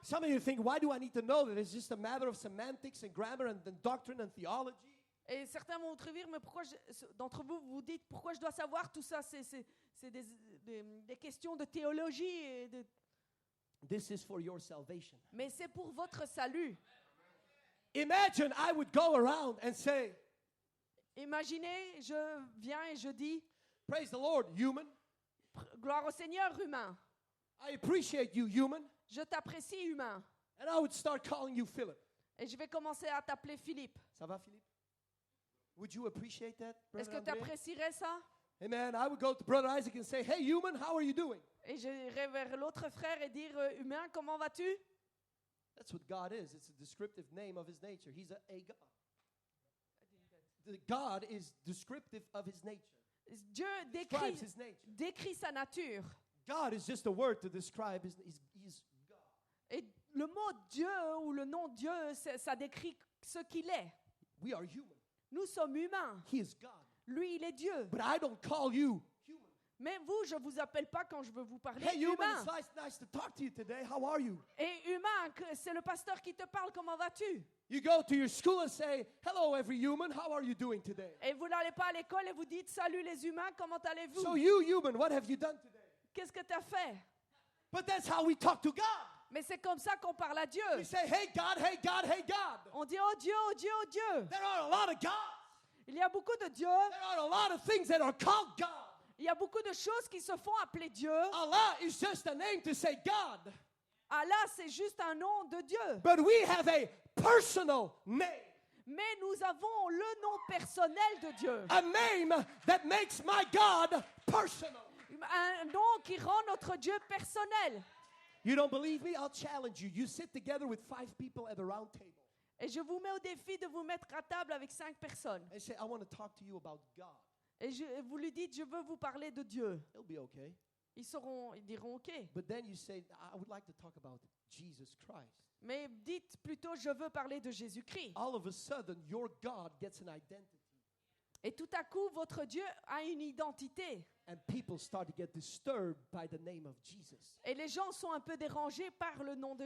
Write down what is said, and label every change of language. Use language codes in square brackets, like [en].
[en] Some of you think, why do I need to know that? It's just a matter of semantics and grammar and then doctrine and theology. [fr] Et certains vont vous dire, mais pourquoi d'entre vous, vous dites, pourquoi je dois savoir tout ça? C'est des questions de théologie. [en] This is for your salvation. [fr] Mais c'est pour votre salut. [en] Imagine I would go around and say, [fr] Imaginez, je viens et je dis, [en] praise the Lord, human. [fr] gloire au Seigneur, humain. [en] I appreciate you, human. [fr] Je t'apprécie, humain. [en] And I would start calling you Philip. [fr] Et je vais commencer à t'appeler Philippe. Ça va, Philippe? [en] Would you appreciate that, [fr] Est-ce [en] Brother [fr] que tu [en] André? [fr] apprécierais ça? [en] Amen. I would go to Brother Isaac and say, hey, human, how are you doing? [fr] Et j'irai vers l'autre frère et dire, humain, comment vas-tu? [en] That's what God is. It's a descriptive name of his nature. He's a God. The God is descriptive of his nature. [fr] Dieu [en] Describes his nature. [fr] décrit sa nature. [en] God is just a word to describe he's God. [fr] Et le mot Dieu ou le nom Dieu, ça décrit ce qu'il est. [en] We are human. [fr] Nous sommes humains. [en] He is God. [fr] Lui, il est Dieu. [en] But I don't call you human. [fr] Mais vous, je ne vous appelle pas quand je veux vous parler [en] Hey, human, [fr] humain. [en] it's nice to talk to you today. How are you? [fr] Et humain, c'est le pasteur qui te parle, comment vas-tu? [en] You go to your school and say, hello, every human. How are you doing today? [fr] Et vous n'allez pas à l'école et vous dites, salut les humains, comment allez-vous? [en] So you, human, what have you done today? [fr] Qu'est-ce que tu as fait? [en] But that's how we talk to God. [fr] Mais c'est comme ça qu'on parle à Dieu. [en] We say, hey, God, hey, God, hey, God. [fr] On dit, oh Dieu, oh Dieu, oh Dieu. [en] There are a lot of gods. [fr] Il y a beaucoup de dieux, [en] There are a lot of things that are called God. [fr] il y a beaucoup de choses qui se font appeler Dieu. [en] Allah is just a name to say God. [fr] Allah, c'est juste un nom de Dieu. [en] But we have a personal name. [fr] Mais nous avons le nom personnel de Dieu. [en] A name that makes my God personal. [fr] Un nom qui rend notre Dieu personnel. [en] You don't believe me? I'll challenge you. You sit together with 5 people at the round table [fr] Et je vous mets au défi de vous mettre à table avec 5 personnes. [en] and say, I want to talk to you about God. [fr] Et vous lui dites, je veux vous parler de Dieu. [en] He'll be okay. [fr] Ils diront OK. [en] But then you say, I would like to talk about Jesus Christ. [fr] Mais dites plutôt, je veux parler de Jésus-Christ. [en] All of a sudden, your God gets an identity. [fr] Et tout à coup, votre Dieu a une identité. [en] And people start to get disturbed by the name of Jesus. [fr] Et les gens sont un peu dérangés par le nom de